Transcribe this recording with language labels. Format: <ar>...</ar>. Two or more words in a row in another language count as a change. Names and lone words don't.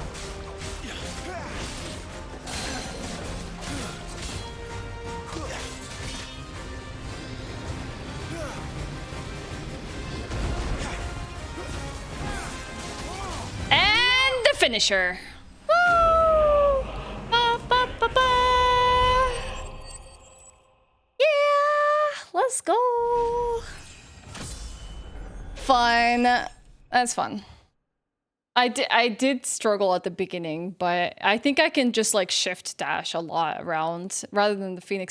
<en>And the finisher. Woo! Ba, ba, ba, ba. Yeah, let's go. Fun. That's fun. I did struggle at the beginning, but I think I can just like shift dash a lot around rather than the Phoenix.</en>